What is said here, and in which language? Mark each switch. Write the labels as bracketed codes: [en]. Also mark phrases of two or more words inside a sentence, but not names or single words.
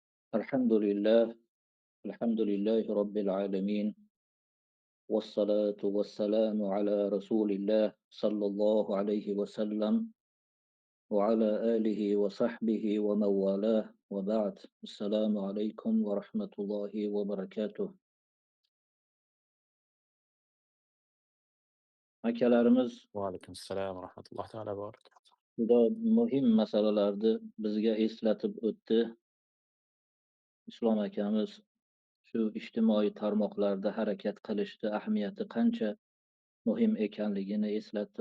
[ar] الحمد لله الحمد لله رب العالمين، والصلاة والسلام على رسول الله صلى الله عليه وسلم وعلى آله وصحبه ومن والاه وبعد. السلام عليكم ورحمة الله وبركاته. [uz] Akalarimiz [ar] وعليكم السلام ورحمة الله تعالى وبركاته. [uz] juda muhim masalalarni bizga eslatib o'tdi. Islom akamiz shu ijtimoiy tarmoqlarda harakat qilishni ahamiyati qancha muhim ekanligini eslatdi.